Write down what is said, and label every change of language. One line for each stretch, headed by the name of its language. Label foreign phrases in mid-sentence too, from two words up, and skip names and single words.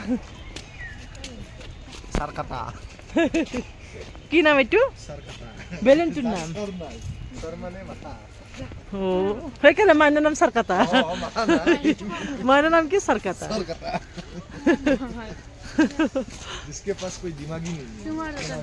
Assamese: সারকাটা কি নাম এইটো সারকাটা বেলুনটোৰ নাম
Bangla: সর মানে মাথা
Assamese: ও সেইকাৰণে মাইনাৰ নাম সারকাটা মাইনাৰ নাম কি সারকাটা
Hindi: सारकाटा जिसके पास कोई दिमाग ही नहीं है तुम्हारा